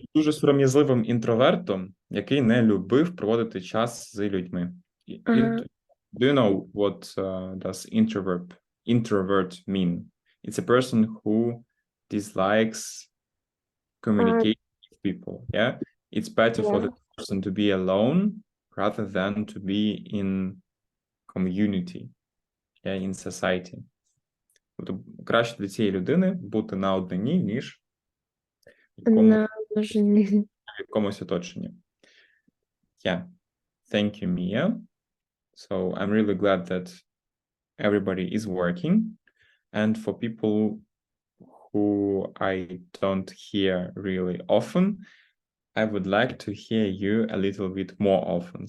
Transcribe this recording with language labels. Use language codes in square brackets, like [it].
[uk] Дуже сором'язливим інтровертом, який не любив проводити час з людьми. Ага. [en] Do you know what does introvert mean? It's a person who dislikes communicating with people. Yeah, it's better for the person to be alone rather than to be in community, yeah, in society. [uk] Тобто краще для цієї людини бути наодині, ніж в якомусь оточенні. [en] Yeah, thank you, Mia. So I'm really glad that everybody is working. And for people who I don't hear really often, I would like to hear you a little bit more often.